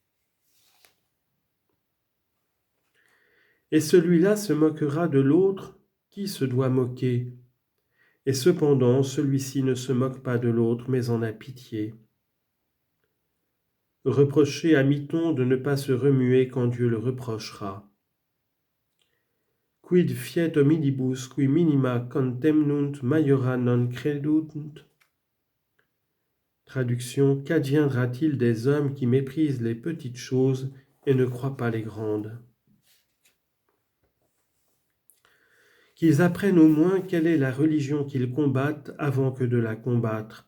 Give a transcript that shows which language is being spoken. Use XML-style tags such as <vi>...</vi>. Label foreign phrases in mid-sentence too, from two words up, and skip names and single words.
<fr>Et celui-là se moquera de l'autre, qui se doit moquer ? Et cependant, celui-ci ne se moque pas de l'autre, mais en a pitié. Reprocher à mi-ton de ne pas se remuer quand Dieu le reprochera.</fr> <la>Quid fiet hominibus qui minima contemnunt maiora non credunt?</la> <fr>Traduction. Qu'adviendra-t-il des hommes qui méprisent les petites choses et ne croient pas les grandes ? Qu'ils apprennent au moins quelle est la religion qu'ils combattent avant que de la combattre.</fr>